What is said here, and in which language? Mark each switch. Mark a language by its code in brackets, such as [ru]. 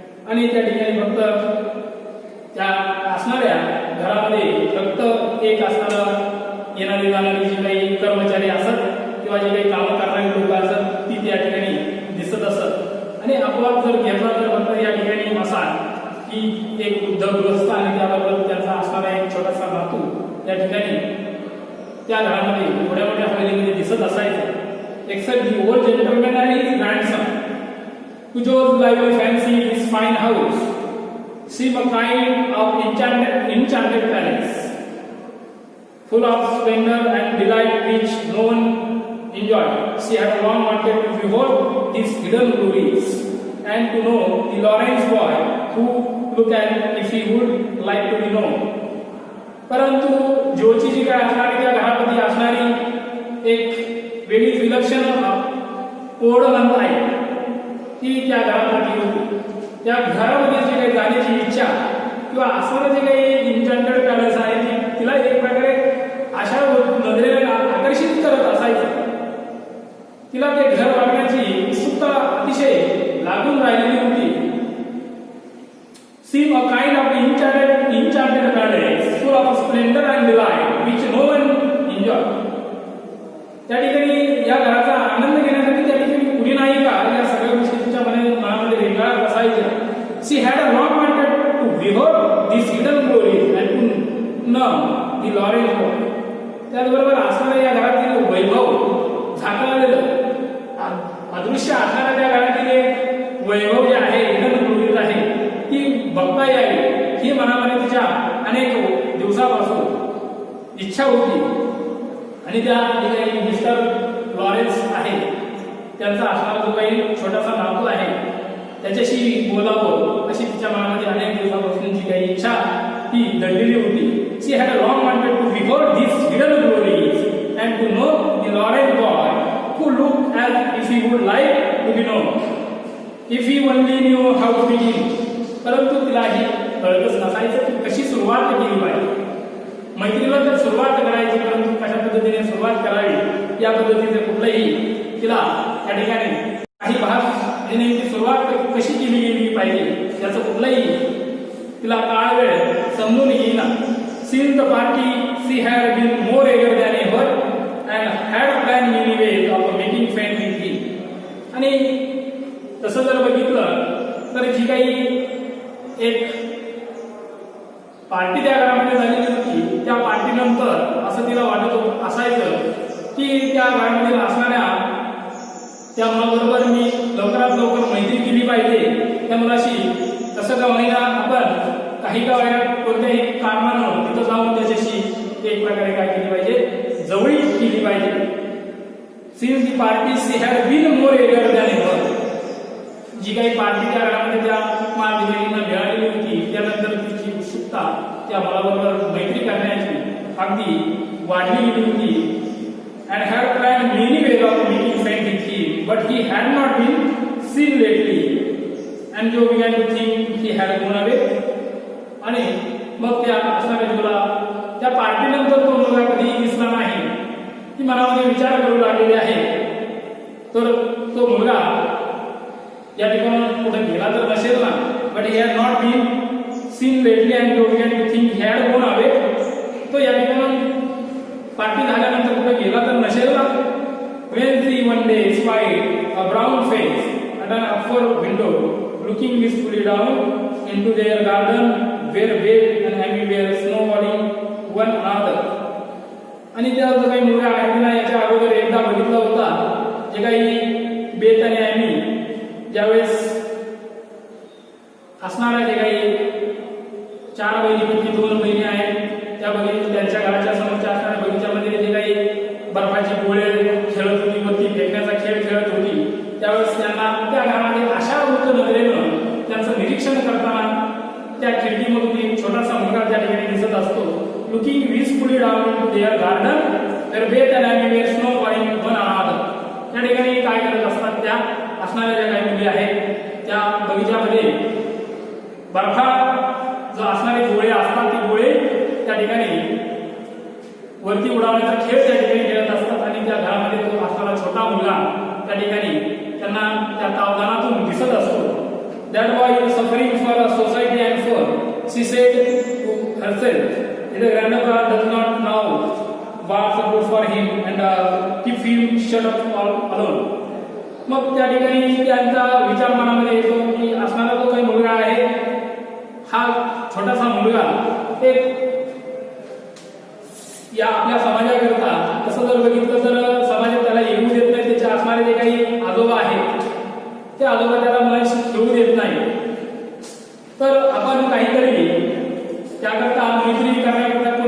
[mr] आणि त्या ठिकाणी फक्त त्या असणाऱ्या घरामध्ये फक्त एक असणारं येणारी जाणारी जी काही कर्मचारी असत किंवा जे काही कामं करणारी लोक असत ती त्या ठिकाणी दिसत असत. आणि अपवाद जर घेतला तर फक्त या ठिकाणी असा की एक वृद्ध गृहस्थ आणि त्याबरोबर त्यांचा असणारा एक छोटासा नातू त्या ठिकाणी त्या घरामध्ये मोठ्या मोठ्या हवेलीमध्ये दिसत असायचा. [en] except the old gentleman and his grandson, whose lively fancy his fine house seemed a kind of enchanted palace, full of splendor and delight which no one enjoyed. She had long wanted to behold these hidden glories and to know the Lawrence boy who look at if he would like to be known. [mr] परंतु जोची जी काय असणारी त्या घरामध्ये असणारी एक वेगळीच विलक्षण ओढ म्हणत आहे ती त्या घरामध्ये होती. त्या घरामध्ये जी काही जाण्याची इच्छा किंवा असणारं जे काही [en] enchanted palace [mr] आहे ती तिला एक प्रकारे अशा नजरेने आकर्षित करत असायचं. तिला ते घर बघण्याची उत्सुकता अतिशय लागून राहिलेली होती. [en] Seem a kind of enchanted palace full of splendor and delight which no one enjoyed. [mr] त्या ठिकाणी या घराचा आनंद घेण्यासाठी त्या ठिकाणी कुणी नाही का या सगळ्या गोष्टी तिच्या मनामध्ये रेंगाळत असायच्या. [en] She had a long wanted to behold these hidden glories and to know the Lawrence boy. [mr] त्याचबरोबर असणाऱ्या या घरातील वैभव झाकळलेलं अदृश्य असणाऱ्या त्या घरातील एक वैभव जे आहे [en] hidden glories [mr] आहे ती बघता यावी ही मनामध्ये तिच्या अनेक दिवसापासून इच्छा होती. आणि त्या ठिकाणी मिस्टर लॉरेन्स आहे त्यांचा असणारा जो काही छोटासा नातू आहे त्याच्याशी बोलावं अशी तिच्या मनामध्ये अनेक दिवसापासून जी काही इच्छा ती दडलेली होती. [en] She had a long wanted to behold these hidden glories and to know the Lawrence boy who looked as if he would like to be known. If he only knew how to begin. [mr] परंतु तिलाही कळतच नसायचं की कशी सुरुवात केली पाहिजे. मैत्रीला तर सुरुवात करायची परंतु कशा पद्धतीने सुरुवात करावी या पद्धतीचे कुठलंही तिला त्या ठिकाणी काही भाग नेमकी सुरुवात कशी केली गेली पाहिजे याचं कुठलंही तिला काळ वेळ समजून येईना. [en] Since the party she had been more eager than ever and had planned many ways of making friends with him. [mr] आणि तसं जर बघितलं तर जी काही एक पार्टी त्या घरामध्ये झालेली होती त्या पार्टीनंतर असं तिला वाटत असायचं की त्या घरामध्ये असणाऱ्या त्या मुलाबरोबर मी लवकरात लवकर मैत्री केली पाहिजे. त्या मुलाशी कसं का होईना आपण काही का वेळा कोणत्याही कारणानं तिथं जाऊन त्याच्याशी एक प्रकारे काय केली पाहिजे जवळीक केली पाहिजे. [en] Since the party she had been more eager than ever. [mr] जी काही पार्टी त्या घरामध्ये त्या मालदीवींना मिळालेली होती त्यानंतर तिची उत्सुकता त्या मुलाबरोबर मैत्री करण्याची अगदी वाढली गेली होती. [en] And had planned many ways of making friends with him, but he had not been seen lately. And Joe began to think he had gone away. [mr] आणि मग त्या असणाऱ्या जोला त्या पार्टीनंतर तो मुलगा कधीही दिसला नाही ती मनामध्ये विचार करू लागलेली आहे. तर तो मुलगा या ठिकाणी कुठे गेला तर नसेल ना. [en] But he had not been seen lately and Joe began to think he had gone away. [mr] तो या ठिकाणी पार्टी झाल्यानंतर कुठे गेला तर नसेल ना. [en] When she one day spied a brown face at an upper window looking wistfully down into their garden where Beth and Amy were snowballing one another. [mr] आणि त्या जो काही मुलगा आहे तिला याच्या अगोदर एकदा बघितला होता जे काही बेथ आणि ॲमी ज्यावेळेस असणाऱ्या जे काही 4 बहिणीपैकी 2 बहिणी आहेत त्या बहिणी त्यांच्या घराच्या समोरच्या असणाऱ्या बगीच्यामध्ये जे काही बर्फाची गोळे खेळत होती वरती फेकण्याचा खेळ खेळत होती त्यावेळेस त्यांना त्या घरामध्ये अशा वृत्त नजरेनं त्यांचं निरीक्षण करताना त्या खिडकीमधून एक छोटासा मुलगा त्या ठिकाणी दिसत असतो. [en] Looking wistfully down into their garden where Beth and Amy were snowballing one another. [mr] त्या ठिकाणी काय करत असतात त्या असणाऱ्या ज्या काही मुली आहेत त्या बगीच्यामध्ये बर्फा जो असणारे गोळे असतात ते गोळे त्या ठिकाणी वरती उडवण्याचा खेळ त्या ठिकाणी खेळत असतात. आणि त्या घरामध्ये तो असणारा छोटा मुलगा त्या ठिकाणी त्यांना त्या तावदानातून दिसत असतो. [en] That boy is suffering for a society and for, she said to herself, the grandmother does not know what's good for him and keep him shut up all alone. [mr] मग त्या ठिकाणी त्यांचा विचार मनामध्ये येतो की असणारा जो काही मुलगा आहे हा छोटासा मुलगा एक या आपल्या समाजाकरता तसं जर बघितलं तर समाजात त्याला येऊ देत नाही त्याच्या जे काही आजोबा आहेत ते आजोबा त्याला म्हैस घेऊ देत नाही. तर आपण काहीतरी त्याकरता मैत्री करण्याकरता